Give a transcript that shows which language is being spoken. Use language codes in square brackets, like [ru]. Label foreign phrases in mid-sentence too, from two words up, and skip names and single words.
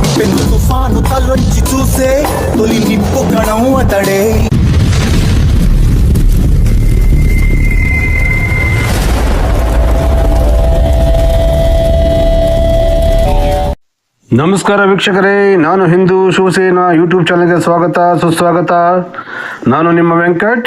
[te] పెను తుఫాను తలొంచి చూసే తొలి నిప్పు కణం అతడే. [kn] ನಮಸ್ಕಾರ ವೀಕ್ಷಕರೇ, ನಾನು ಹಿಂದೂ ಶಿವಸೇನಾ ಯೂಟ್ಯೂಬ್ ಚಾನಲ್ಗೆ ಸ್ವಾಗತ ಸುಸ್ವಾಗತ. ನಾನು ನಿಮ್ಮ ವೆಂಕಟ್.